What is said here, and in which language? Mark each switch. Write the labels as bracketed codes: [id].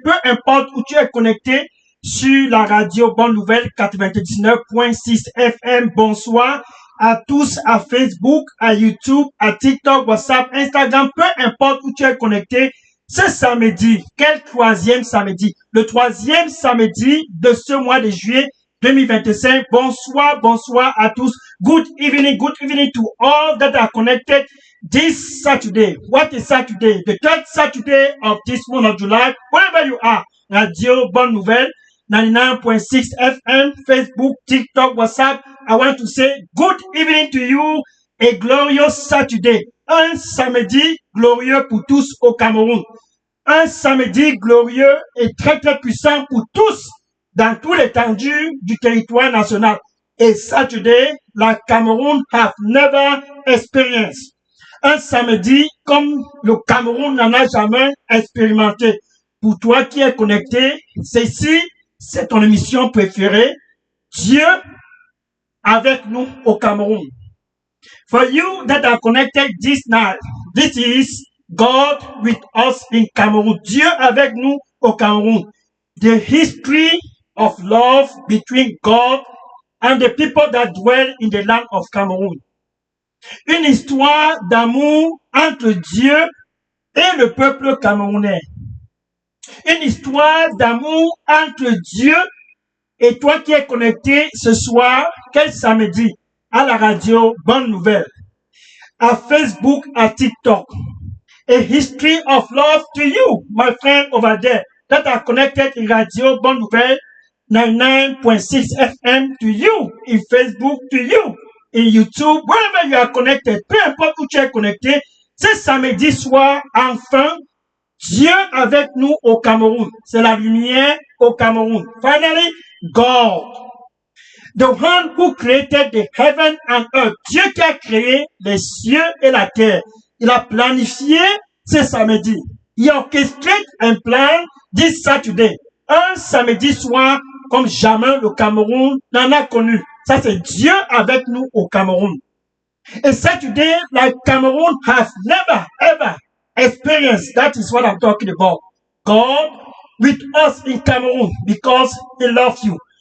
[fr] Peu importe où tu es connecté sur la radio Bonne Nouvelle 99.6 FM. Bonsoir à tous à Facebook, à YouTube, à TikTok, WhatsApp, Instagram. Peu importe où tu es connecté ce samedi. Quel troisième samedi? Le troisième samedi de ce mois de juillet 2025. Bonsoir, bonsoir à tous. [en] Good evening to all that are connected this Saturday. What is Saturday? The third Saturday of this month of July. Wherever you are, Radio Bonne Nouvelle, 99.6 FM, Facebook, TikTok, WhatsApp. I want to say good evening to you. A glorious Saturday. [fr] Un samedi glorieux pour tous au Cameroun. Un samedi glorieux et très très puissant pour tous dans toute l'étendue du territoire national. [en] Et Saturday, la Cameroun have never experienced. [fr] Un samedi comme le Cameroun n'en a jamais expérimenté. Pour toi qui es connecté, c'est ton émission préférée. Dieu avec nous au Cameroun. [en] For you that are connected this night, this is God with us in Cameroon. [fr] Dieu avec nous au Cameroun. [en] The history of love between God and the people that dwell in the land of Cameroon. [fr] Une histoire d'amour entre Dieu et le peuple camerounais. Une histoire d'amour entre Dieu et toi qui es connecté ce soir, quel samedi, à la radio Bonne Nouvelle, à Facebook, à TikTok. [en] A history of love to you, my friend over there, that are connected in radio Bonne Nouvelle, 99.6 FM to you, in Facebook to you, in YouTube, wherever you are connected, [fr] peu importe où tu es connecté, ce samedi soir, enfin, Dieu avec nous au Cameroun. C'est la lumière au Cameroun. [en] Finally, God, the one who created the heaven and earth. [fr] Dieu qui a créé les cieux et la terre. Il a planifié ce samedi. Il a orchestré un plan [en] this Saturday. [fr] Un samedi soir comme jamais le Cameroun n'en a connu. Ça, c'est Dieu avec nous au Cameroun. [en] Et Saturday, like Cameroun has never, ever experienced. That is what I'm talking about. God with us in Cameroon because He loves you.